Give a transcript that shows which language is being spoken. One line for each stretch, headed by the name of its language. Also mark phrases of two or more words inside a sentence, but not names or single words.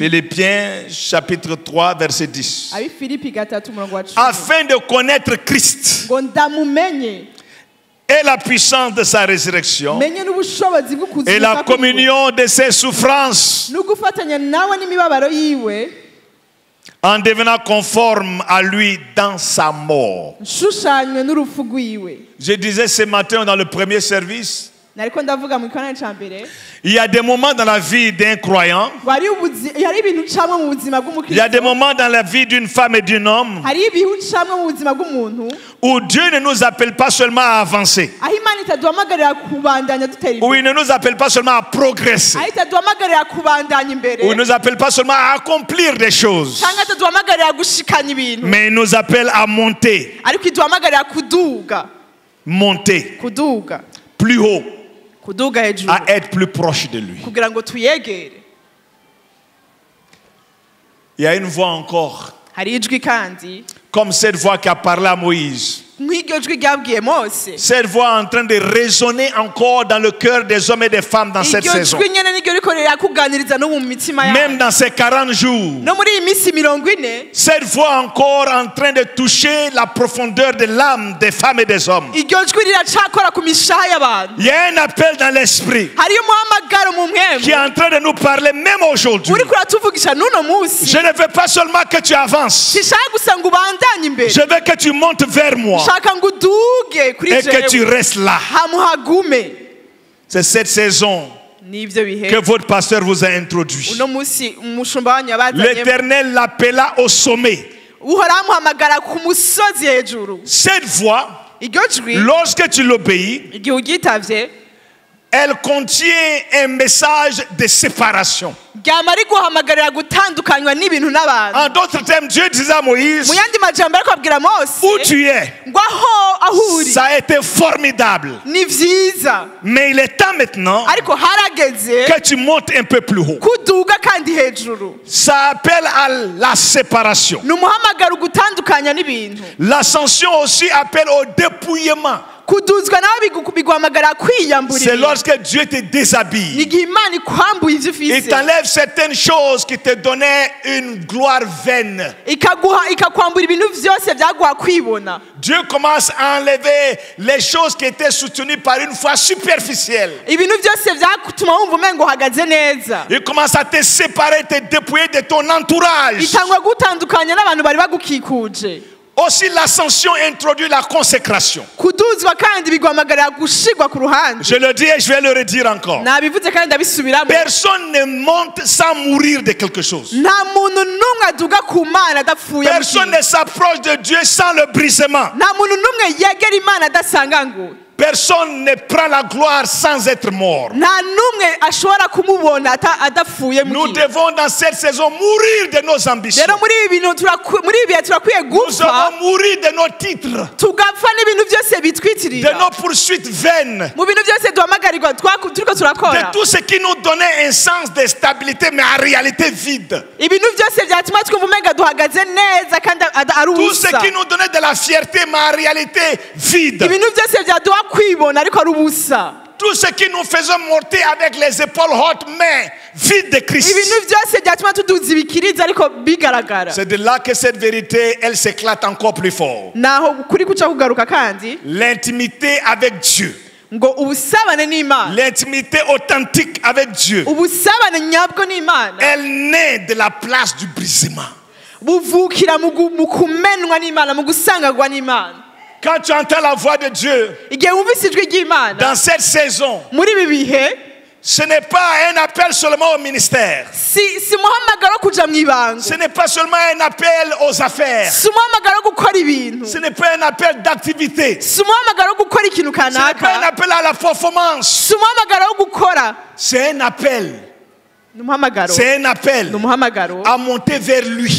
French: Philippiens chapitre 3, verset 10.
Rundi: Abifilipi gatatu umurongo wa 10.
French: Afin de connaître Christ
Rundi: ngo ndamumenye
French: et la puissance de sa résurrection
Rundi: menye n'ubushobozi bwo kuzuka
French: et la
Rundi: kwiwe.
French: communion de ses souffrances
Rundi: N'ugufatanya nawe n'imibabaro yiwe
French: en devenant conforme à lui dans sa mort.
Rundi: nshushanywe n'urupfu rwiwe.
French: Je disais ce matin dans le premier service,
Rundi: Nariko ndavuga mu gikorane ca mbere
French: il y a des moments dans la vie d'un croyant,
Rundi: hari ibintu ucamwo mu buzima
French: il y a des
Rundi: bw'umukristo,
French: moments dans la vie d'une femme et d'un homme
Rundi: hari ibihe ucamwo mu buzima bw'umuntu
French: où Dieu ne nous appelle pas seulement à avancer,
Rundi: aho Imana itaduhamagarira kubandanya dutera
French: où
Rundi: imbere,
French: il ne nous appelle pas seulement à progresser,
Rundi: aho itaduhamagarira kubandanya imbere,
French: où il ne nous appelle pas seulement à accomplir des choses,
Rundi: cyangwa itaduhamagarira gushikanya ibintu,
French: mais il nous appelle à monter,
Rundi: ariko iduhamagarira
French: monter
Rundi: kuduga
French: plus haut,
Rundi: hejuru
French: à être plus proche de lui.
Rundi: kugira ngo tuyegere.
French: Il y a une voix encore,
Rundi: Hari ijwi kandi
French: comme cette voix qui a parlé à Moïse.
Rundi: nk'iryo jwi ryabwiye Mose,
French: Cette voix est en train de résonner encore dans le cœur des hommes et des femmes dans cette
Rundi: iryo
French: saison.
Rundi: jwi nyene niryo riko rirakuganiriza no mu mitima
French: Même
Rundi: yabo.
French: dans ces 40 jours,
Rundi: No muri iyi minsi 40
French: cette voix encore en train de toucher la profondeur de l'âme des femmes et des hommes.
Rundi: iryo jwi riracakora ku mishaha y'abantu.
French: Il y a un appel dans l'esprit
Rundi: Hariyo umuhamagaro mu
French: qui est
Rundi: mwemu
French: en train de nous parler même aujourd'hui.
Rundi: uriko uratuvugisha n'uno munsi.
French: Je ne veux pas seulement que tu avances,
Rundi: Sishaka gusa ngo ubandanye imbere,
French: je veux que tu montes vers moi
Rundi: shaka ngo uduge kuri
French: et que tu
Rundi: jewe
French: restes là.
Rundi: hamuhagume.
French: C'est cette saison
Rundi: Nivyo bihe
French: que votre pasteur vous a introduit.
Rundi: uno munsi umushumba wanyu yabazanye,
French: L'Éternel l'appela au sommet.
Rundi: uhoraho amuhamagara ku musozi hejuru.
French: Cette voix,
Rundi: Iryo jwi
French: lorsque tu l'obéis,
Rundi: igihe uryitavye
French: elle contient un message de séparation.
Rundi: ryama riguhamagarira gutandukanywa n'ibintu n'abantu.
French: En d'autres termes, Dieu disait à Moïse,
Rundi: Mu yandi majambo ariko abwira Mose
French: où tu es,
Rundi: ngo aho uri
French: ça a été formidable.
Rundi: ni vyiza,
French: Mais il est temps maintenant
Rundi: ariko harageze
French: que tu montes un peu plus haut.
Rundi: kuduga kandi hejuru.
French: Ça appelle à la séparation.
Rundi: Ni umuhamagaro gutandukanya n'ibintu.
French: L'ascension aussi appelle au dépouillement.
Rundi: Kuduzwa nawe biguhamagara
French: C'est
Rundi: kwiyamburira.
French: lorsque Dieu te
Rundi: Ni
French: déshabille.
Rundi: igihe Imana ikwambuye ivyo
French: Il
Rundi: ufise,
French: t'enlève certaines choses qui te donnaient une gloire vaine.
Rundi: ikakwambura ibintu vyose vyaguha kwibona.
French: Dieu commence à enlever les choses qui étaient soutenues par une foi superficielle.
Rundi: Ibintu vyose vyatuma wumva umengo uhagaze neza.
French: Il commence à te séparer, te dépouiller de ton entourage.
Rundi: Itangwa gutandukanya n'abantu bari bagukikuje.
French: Aussi, l'ascension introduit la consécration.
Rundi: Kuduzwa kandi biguhamagarira gushigwa ku ruhande.
French: Je le dis et je vais le redire encore.
Rundi: Nabivuze kandi ndabisubiramo.
French: Personne ne monte sans mourir de quelque chose.
Rundi: Nta muntu n'umwe aduga ku Mana adapfuye mu
French: Personne
Rundi: kintu.
French: ne s'approche de Dieu sans le brisement.
Rundi: Nta muntu n'umwe yegera Imana adasanganguwe.
French: Personne ne prend la gloire sans être mort.
Rundi: Nta n'umwe ashobora kumubona adapfuye mu
French: Nous
Rundi: kintu.
French: devons dans cette saison mourir de nos ambitions.
Rundi: Rero muri ibi bintu muri ibi bihe turakwiye
French: Nous
Rundi: gupfa,
French: devons mourir de nos titres,
Rundi: tugapfa n'ibintu byose
French: de
Rundi: bitwitirira,
French: nos poursuites vaines,
Rundi: mu bintu byose duhamagarirwa turiko
French: de
Rundi: turakora,
French: tout ce qui nous donnait un sens de stabilité mais en réalité vide.
Rundi: ibintu byose byatuma twumva umenga duhagaze neza kandi ari
French: Tout ce
Rundi: ubusa,
French: qui nous donnait de la fierté mais en réalité vide.
Rundi: ibintu byose byaduha kwibona ariko ari ubusa,
French: Tout ce qui nous faisait monter avec les épaules hautes mais vides de Christ.
Rundi: ibintu byose byatuma tuduza ibikiriza ariko bigaragara.
French: C'est de là que cette vérité, elle s'éclate encore plus fort.
Rundi: Naho kuri kuca kugaruka kandi
French: L'intimité avec Dieu.
Rundi: ngo ubusabane n'Imana,
French: L'intimité authentique avec Dieu.
Rundi: ubusabane nyabwo n'Imana
French: Elle naît de la place du brisement.
Rundi: buvukira mu kumenwa n'Imana, mu gusangagwa n'Imana.
French: Quand tu entends la voix de Dieu
Rundi: Igihe wumvise ijwi ry'Imana
French: dans cette saison,
Rundi: muri ibi bihe,
French: ce n'est pas un appel seulement au ministère.
Rundi: si umuhamagaro wo kuja mu ibanga,
French: Ce n'est pas seulement un appel aux affaires.
Rundi: si umuhamagaro wo gukora ibintu,
French: Ce n'est pas un appel d'activité.
Rundi: si umuhamagaro wo gukora ikintu
French: Ce n'est pas un
Rundi: kanaka,
French: appel à la performance.
Rundi: si umuhamagaro wo gukora,
French: C'est un appel.
Rundi: ni umuhamagaro,
French: C'est un appel
Rundi: ni umuhamagaro
French: à monter vers lui.